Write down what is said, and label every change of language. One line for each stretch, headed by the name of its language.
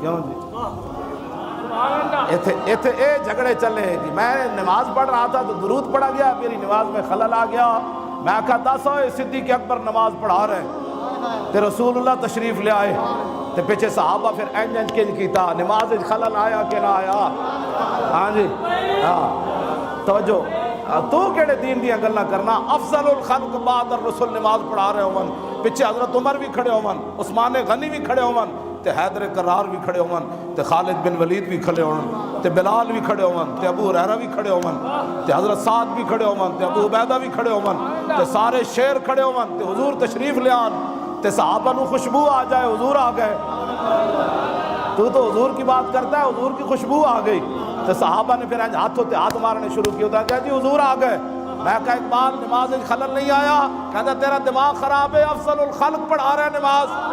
Punjabi: کیوں جی ایتھے اے جھگڑے چلے جی.
Urdu: میں نماز پڑھ رہا تھا تو درود پڑھا گیا، میری نماز میں خلل آ گیا.
Punjabi: میں آکھا دس ہوئے صدیق اکبر نماز پڑھا رہے تے رسول اللہ تشریف لے آئے تے پیچھے صحابہ پھر اینج اینج کنج کیتا، نماز خلل آیا کہ نہ آیا؟ ہاں جی ہاں توجہ. تو کیڑے دین دیا گلاں کرنا؟
Arabic: افضل الخلق بعد الرسول
Punjabi: نماز پڑھا رہے ہون، پیچھے حضرت عمر بھی کھڑے ہون، عثمان غنی بھی کھڑے ہون تے حیدر کرار بھی کھڑے ہون تے خالد بن ولید بھی کھڑے ہون تے بلال بھی کھڑے ہون تے ابو ہریرہ بھی کھڑے ہون تے حضرت سعد بھی کھڑے ہون تے ابو عبیدہ بھی کھڑے ہون تے سارے شیر کھڑے ہون تے حضور تشریف لے آن تے صحابہ نو خوشبو آ جائے حضور آ گئے.
Urdu: تو حضور کی بات کرتا ہے، حضور کی خوشبو آ گئی تو صحابہ نے پھر ہاتھوں تے ہاتھ مارنے شروع کیا. ہوتا کیا جی حضور آ گئے. میں کہا اقبال نماز خلل نہیں آیا؟ کہتا تیرا دماغ خراب ہے، افضل الخلق پڑھا رہا ہے نماز.